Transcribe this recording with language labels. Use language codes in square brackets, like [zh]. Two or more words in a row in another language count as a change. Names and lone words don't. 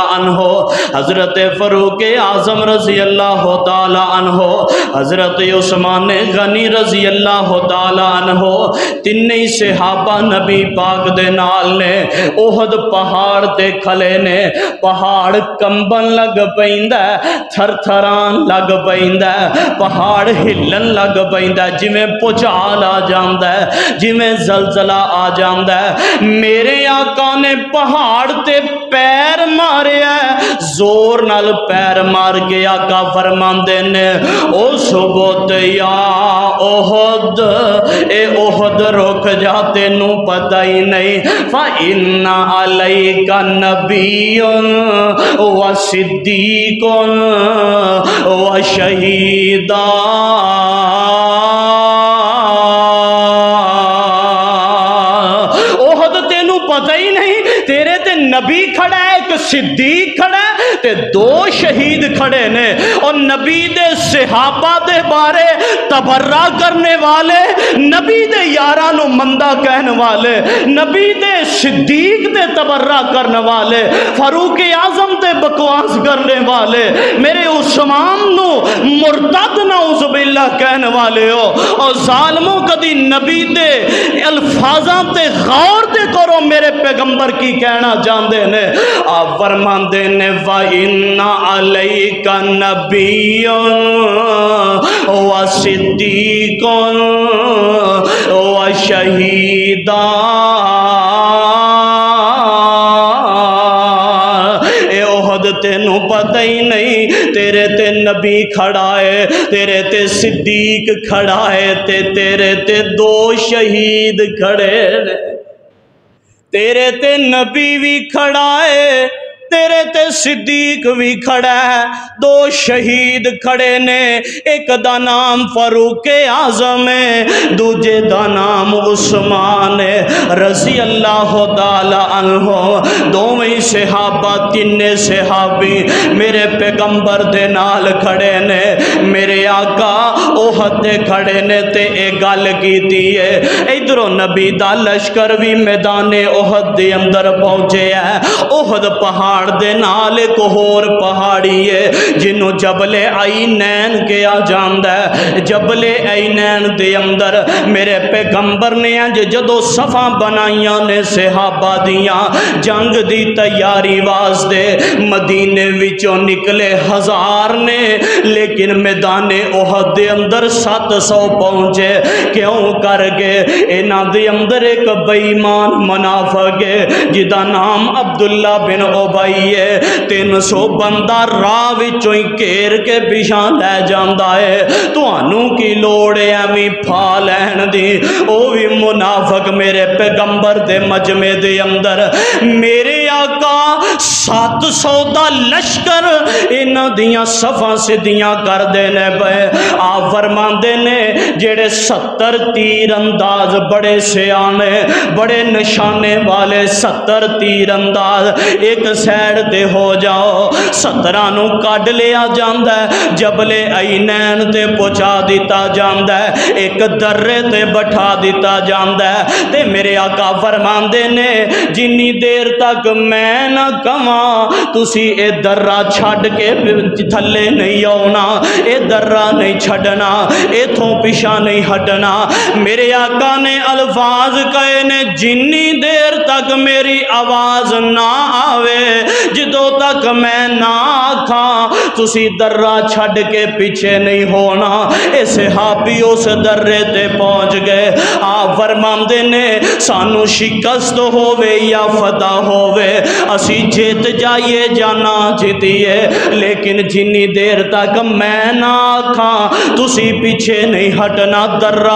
[pa] عنہ، حضرت فاروق اعظم [ar] رضی اللہ تعالی عنہ، [pa] حضرت عثمان غنی [ar] رضی اللہ تعالی عنہ، [pa] تینی صحابہ نبی پاک دے نال نے احد پہاڑ تے کھلے نے، پہاڑ کمبن لگ پیندا ہے، تھر تھران لگ پیندا ہے، پہاڑ ہلن لگ پیندا ہے، جویں پچھال آ جاندا ہے، جویں زلزلہ آ جاندا ہے۔ میرے آقا نے پہاڑ تے پیر ماریا زور نال پیر مار کے آقا فرماندے نے او ثبوت یا احد اے احد رک جا تینوں پتہ ہی نہیں [ar] فَإِنَّ عَلَيْكَ نَبِيٌّ وَصِدِّيقٌ [pa] وَشَهِيدًا احد تینوں پتہ ہی نہیں تیرے تے نبی کھڑا ہے ایک صدیق کھڑا ہے تے دو شہید کھڑے نے اور نبی دے صحابہ دے بارے تبرہ کرنے والے نبی دے یارانو مندہ کہنے والے نبی دے صدیق دے تبرہ کرنے والے فاروق اعظم تے بکواس کرنے والے میرے عثمان نو مرتد [ar] نعوذ باللہ [pa] کہنے والے ہو اور ظالموں کدی نبی دے الفاظاں تے غور تے کرو میرے پیغمبر کی کہنا جاندے نے آپ فرماندے نے [ar] وَإِنَّ عَلَيْكَ نَبِيٌّ وَصِدِّيقٌ وَشَهِيدًا [pa] اے احد تینوں پتہ ہی نہیں تیرے تے نبی کھڑا ہے تیرے تے صدیق کھڑا ہے تیرے تے دو شہید کھڑے نے تیرے تے نبی بھی کھڑا ہے تیرے تے صدیق بھی کھڑا ہے دو شہید کھڑے نے ایک دا نام فاروق اعظم ہے دوجے دا نام عثمان ہے [ar] رضی اللہ تعالی عنہ [pa] دوویں صحابہ تینے صحابی میرے پیغمبر دے نال کھڑے نے میرے آقا احد دے کھڑے نے تے ایک گل کیتی ہے ادھروں نبی دا لشکر بھی میدان احد دے اندر پہنچے ہے احد پہاڑ دے نال ایک اور پہاڑی ہے جنہوں جبل عینین کیا جاندہ ہے جبل عینین دے اندر میرے پیغمبر نے جدو صفاں بنائیاں نے صحابہ دیاں جنگ دی تیاری واسطے مدینے وچوں نکلے 1000 نے لیکن میدان احد دے اندر 700 پہنچے کیوں کر کے انہاں دے اندر ایک بے ایمان منافق ہے جدا نام عبداللہ بن ابی 300 بندہ راہ وچوں ہی گھیر کے پیچھے لے جاندا ہے تانوں کی لوڑ ہے ایویں پھا لین دی او بھی منافق میرے پیغمبر دے مجمع دے اندر میرے آقا 700 دا لشکر انہاں دیاں صفاں سدیاں کر دینے پے آپ فرماندے نے جڑے 70 تیر انداز بڑے سیانے بڑے نشانے والے 70 تیر انداز ایک سیڈ تے ہو جاؤ 17 نو کڈ لیا جاندہ ہے جبل عینین تے پہنچا دیتا جاندہ ہے ایک درے تے بٹھا دیتا جاندہ ہے تے میرے آقا فرماندے نے جنی دیر تک میں نہ کماں تسی اے درہ چھڑ کے تھلے نہیں آونا اے درہ نہیں چھڑنا اے تھوں پیشہ نہیں ہٹنا میرے آقا نے الفاظ کہے نے جنی دیر تک میری آواز نہ آوے جدو تک میں نہ آکھاں تسی درہ چھڑ کے پیچھے نہیں ہونا اے صحابی اس درے تے پہنچ گئے آپ فرماندے نے سانو شکست ہووے یا فتح ہووے اسی جیت جائیے جانا جیتیے لیکن جنی دیر تک میں نہ آکھاں تسی پیچھے نہیں ہٹنا درہ